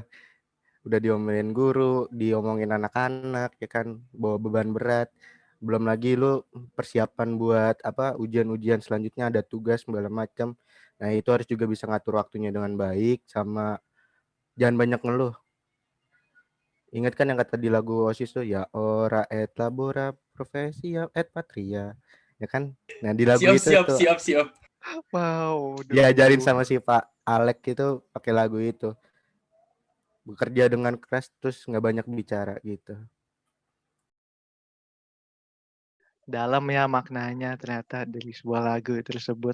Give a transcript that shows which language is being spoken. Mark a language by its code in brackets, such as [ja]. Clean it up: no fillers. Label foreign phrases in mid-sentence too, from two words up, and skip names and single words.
[id] Udah diomelin guru, diomongin anak-anak, ya kan, bawa beban berat. Belum lagi lu persiapan buat ujian-ujian selanjutnya, ada tugas segala macam. Nah itu harus juga bisa ngatur waktunya dengan baik, sama jangan banyak ngeluh. Ingat kan yang kata di lagu OSIS tuh, ya [la] ora et labora profesia et patria, [id] ya kan? Nah di lagu itu tuh Siap. Wow. diajarin sama si Pak Alek itu pakai lagu itu. Bekerja dengan keras terus nggak banyak bicara gitu. Dalam ya maknanya ternyata dari sebuah lagu tersebut.